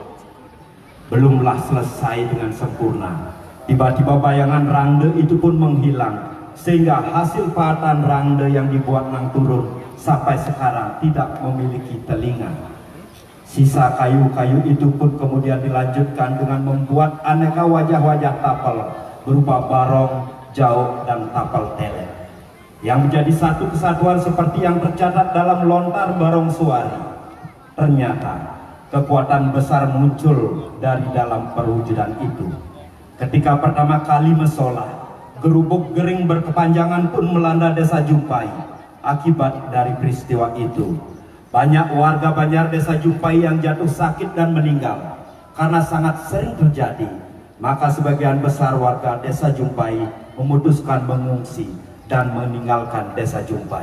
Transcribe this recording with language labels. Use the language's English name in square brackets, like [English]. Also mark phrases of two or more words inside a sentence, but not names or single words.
[Indonesian] Belumlah selesai dengan sempurna, tiba-tiba bayangan Rangde itu pun menghilang, sehingga hasil pahatan Rangde yang dibuat Nang Turun sampai sekarang tidak memiliki telinga. Sisa kayu-kayu itu pun kemudian dilanjutkan dengan membuat aneka wajah-wajah tapel berupa barong, jauk, dan tapel tele, yang menjadi satu kesatuan seperti yang tercatat dalam lontar Barong Suari. Ternyata kekuatan besar muncul dari dalam perwujudan itu. Ketika pertama kali mesolah, [Balinese] gerubuk gering [Indonesian] berkepanjangan pun melanda desa Jumpai. Akibat dari peristiwa itu, banyak warga Banjar desa Jumpai yang jatuh sakit dan meninggal. Karena sangat sering terjadi, maka sebagian besar warga desa Jumpai memutuskan mengungsi dan meninggalkan desa Jumpai.